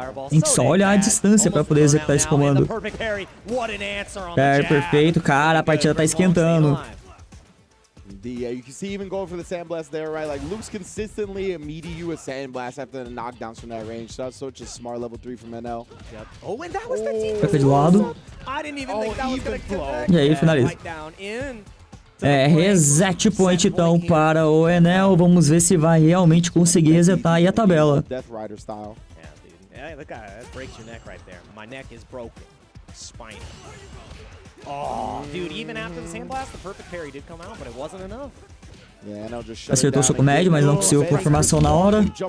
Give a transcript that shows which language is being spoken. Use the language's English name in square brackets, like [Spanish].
[Portuguese] Tem que só olhar a distância pra poder executar esse comando. Parry perfeito, cara, a partida tá esquentando. [English] Yeah, you can see even going for the sandblast there, right? Like Luke's consistently immediate you a sandblast after the knockdowns from that range. So that's such a smart level 3 from NL. Yep. Oh, and that was the team. [Portuguese] Fica de lado. [English] I didn't even think that was gonna connect. [Portuguese] E aí, finaliza. [English] Right down in. [Portuguese] Reset point então para o Enel. Vamos ver se vai realmente conseguir resetar aí a tabela. [English] Death Rider style. Yeah, dude. Yeah, look at that breaks your neck right there. My neck is broken. Spinal. Oh, dude, even after the sandblast, the perfect parry did come out, but it wasn't enough. [Portuguese] Acertou o soco médio, mas não conseguiu confirmação na hora.